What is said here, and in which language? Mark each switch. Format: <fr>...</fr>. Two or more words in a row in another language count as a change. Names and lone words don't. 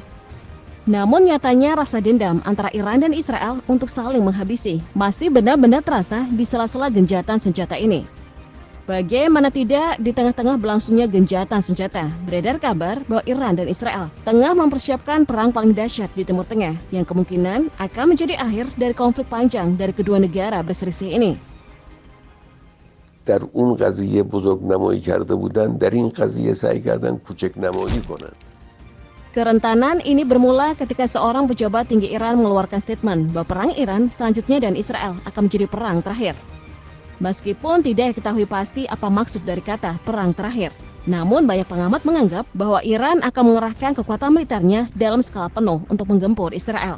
<id>Namun nyatanya rasa dendam antara Iran dan Israel untuk saling menghabisi masih benar-benar terasa di sela-sela gencatan senjata ini. Bagaimana tidak, di tengah-tengah berlangsungnya gencatan senjata, beredar kabar bahwa Iran dan Israel tengah mempersiapkan perang paling dahsyat di Timur Tengah yang kemungkinan akan menjadi akhir dari konflik panjang dari kedua negara berselisih ini.</id> <fa>در اون قضیه بزرگنمایی کرده بودن، در این قضیه سعی کردن کوچک‌نمایی کنن.</fa> <id>Kerentanan ini bermula ketika seorang pejabat tinggi Iran mengeluarkan statement bahwa perang Iran selanjutnya dan Israel akan menjadi perang terakhir. Meskipun tidak diketahui pasti apa maksud dari kata perang terakhir, namun banyak pengamat menganggap bahwa Iran akan mengerahkan kekuatan militernya dalam skala penuh untuk menggempur Israel.</id>